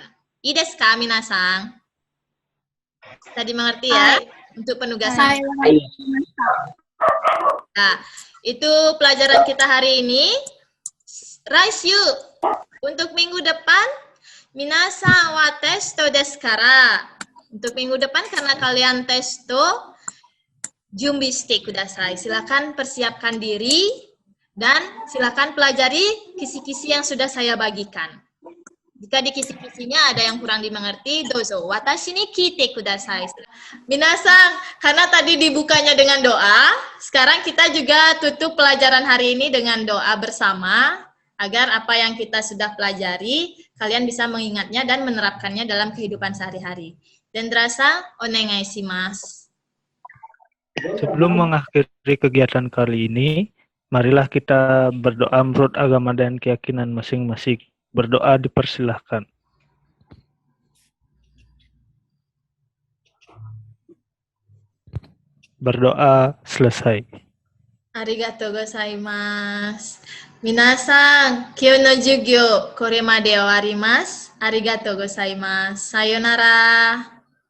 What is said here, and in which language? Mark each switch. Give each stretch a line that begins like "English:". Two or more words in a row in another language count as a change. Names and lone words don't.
Japanese: いいですか, minasang?
Indonesian: Tadi mengerti ya untuk penugasan. Nah, itu pelajaran kita hari ini.
Japanese: Raisyu,
Indonesian: untuk minggu depan,
Japanese: 皆さんはテストですから.
Indonesian: Untuk minggu depan karena kalian testo,
Japanese: 準備してください.
Indonesian: Silakan persiapkan diri. Dan silakan pelajari kisi-kisi yang sudah saya bagikan. Jika di kisi-kisinya ada yang kurang dimengerti,
Japanese: どうぞ私に来てください.
Indonesian: Minasang, karena tadi dibukanya dengan doa, sekarang kita juga tutup pelajaran hari ini dengan doa bersama, agar apa yang kita sudah pelajari, kalian bisa mengingatnya dan menerapkannya dalam kehidupan sehari-hari.
Japanese: デンドラさん、お願いします.
Indonesian: Sebelum mengakhiri kegiatan kali ini, marilah kita berdoa menurut agama dan keyakinan masing-masing. Berdoa dipersilahkan. Berdoa selesai.
Japanese: ありがとうございます. 皆さん、今日の授業これまで終わります. ありがとうございます. Sayonara.